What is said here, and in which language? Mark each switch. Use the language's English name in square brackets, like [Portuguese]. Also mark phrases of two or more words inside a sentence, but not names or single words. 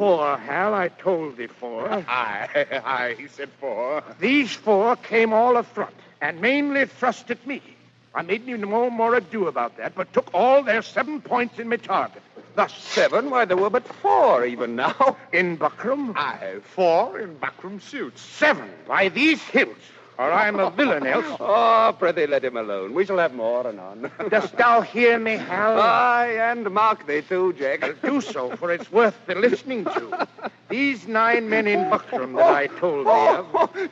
[English] 4, Hal. I told thee 4. Aye, he said 4. These 4 came all afront and mainly thrust at me. I made no more ado about that, but took all their 7 points in my target. Thus 7? Why, there were but 4 even now. In buckram? Aye, 4 in buckram suits. 7 by these hilts, or I'm a villain else. Oh, prithee, let him alone. We shall have more anon. Dost thou hear me, Hal? Aye, and mark thee too, Jack. I'll do so, for it's worth the listening to. These 9 men in buckram that I told thee of...